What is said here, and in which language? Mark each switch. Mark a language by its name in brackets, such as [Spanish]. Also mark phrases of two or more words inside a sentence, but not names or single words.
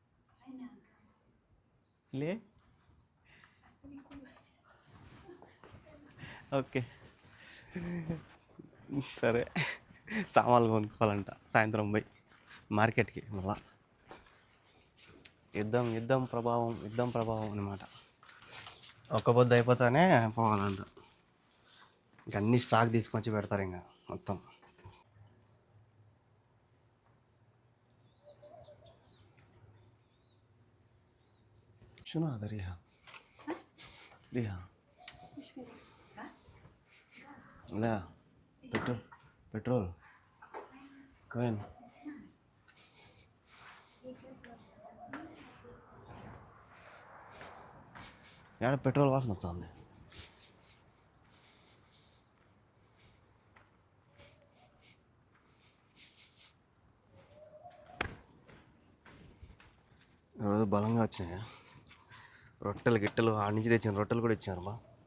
[Telugu] లే ఓకే సరే, సామాన్లు కొనుక్కోవాలంట సాయంత్రం పోయి మార్కెట్కి. మళ్ళా యుద్ధం ప్రభావం అనమాట. ఒక్క పొద్దు అయిపోతానే పోవాలంట. ఇంక అన్ని స్టాక్ తీసుకొచ్చి పెడతారు ఇంకా మొత్తం. [Arabic] شنو هذا ريحة؟ لا بترول وين؟ [Telugu] يعني పెట్రోల్ వాసన వస్తుంది. ఈరోజు బలంగా వచ్చినాయి రొట్టెలు గిట్టెలు, ఆడి నుంచి తెచ్చిన రొట్టెలు కూడా ఇచ్చారు బా.